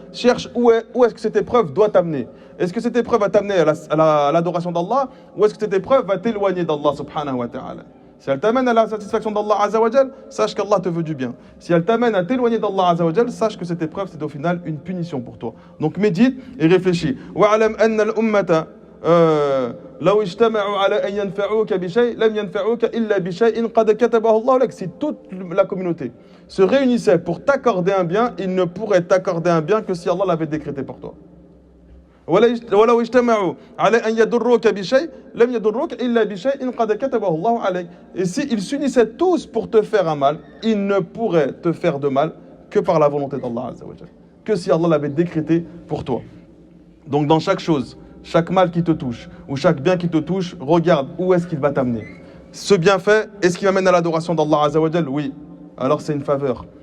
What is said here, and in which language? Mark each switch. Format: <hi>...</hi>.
<fr>Cherche où est-ce que cette épreuve doit t'amener. Est-ce que cette épreuve va t'amener à l'adoration d'Allah ou est-ce que cette épreuve va t'éloigner d'Allah subhanahu wa ta'ala. Si elle t'amène à la satisfaction d'Allah azza wa jal, sache qu'Allah te veut du bien. Si elle t'amène à t'éloigner d'Allah azza wa jal, sache que cette épreuve c'est au final une punition pour toi. Donc médite et réfléchis.</fr> <ar>Wa'alam anna al-ummata لو اجتمعوا على أن ينفعوك بشيء لم ينفعوك إلا بشيء قد كتبه الله لك.</ar> <fr>Si toute la communauté se réunissait pour t'accorder un bien, il ne pourrait t'accorder un bien que si Allah l'avait décrété pour toi.</fr> <ar>ولو اجتمعوا على أن يضروك بشيء لم يضروك إلا بشيء قد كتبه الله عليك.</ar> <fr>Et s'ils s'unissaient tous pour te faire un mal, ils ne pourraient te faire de mal que par la volonté d'Allah azza wa jalla, que si Allah l'avait décrété pour toi. Donc dans chaque chose, chaque mal qui te touche ou chaque bien qui te touche, regarde où est-ce qu'il va t'amener. Ce bienfait, est-ce qu'il m'amène à l'adoration d'Allah azza wa jalla? Oui, alors c'est une faveur.</fr>